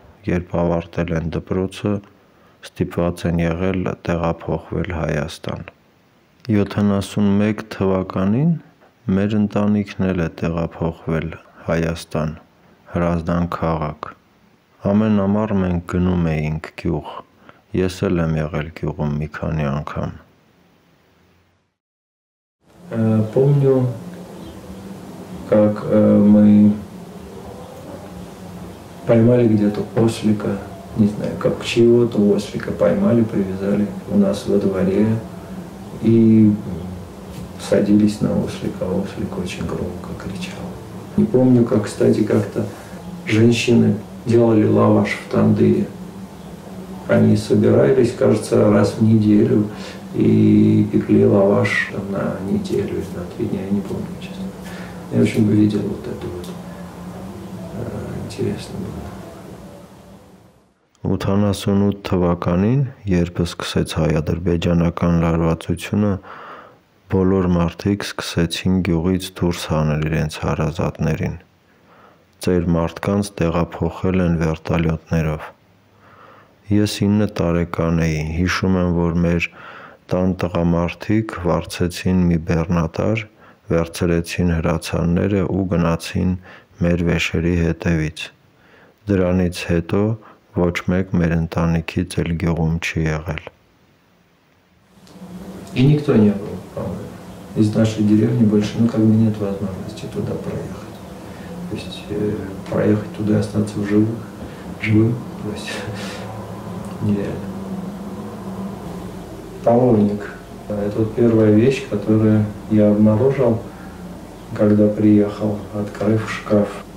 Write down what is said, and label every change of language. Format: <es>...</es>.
<hy>երբ ավարտել են դպրոցը, ստիպված են եղել տեղափոխվել Հայաստան։ 71 թվականին մեր ընտանիքն էլ է տեղափոխվել Հայաստան, Հրազդան քաղաք։ Ամեն ամառ մենք գնում էինք գյուղ, ես էլ եմ եղել գյուղում մի քանի անգամ։</hy> <ru>Помню, как мы поймали где-то ослика, не знаю, как чего-то ослика поймали, привязали у нас во дворе и садились на ослика, а ослик очень громко кричал. Не помню, как, кстати, как-то женщины делали лаваш в тандыре. Они собирались, кажется, раз в неделю и пекли лаваш на неделю или на 3 дня, я не помню, честно. Я очень бы видел вот это вот. Интересно было.</ru> <hy>88 թվականին, երբ սկսեց հայ-ադրբեջանական լարվածությունը, բոլոր մարդիկ սկսեցին գյուղից դուրս հանել իրենց հարազատներին։ Ծեր մարդկանց տեղափոխել են վերտալյոտներով։ Ես 9 տարեկան էի, հիշում եմ, որ մեր տան տղամարդիկ վարձեցին մի բեռնատար, վերցրեցին հրացանները ու գնացին մեր վեշերի հետևից։ Դրանից հետո ոչ մեկ մեր ընտանիքից էլ գյուղում չի եղել։</hy> <ru>И никто не был, по-моему. Из нашей деревни больше, ну, как бы нет возможности туда проехать. То есть проехать туда и остаться в живым, то есть нереально. Половник. Это вот первая вещь, которую я обнаружил, когда приехал, открыв шкаф.</ru>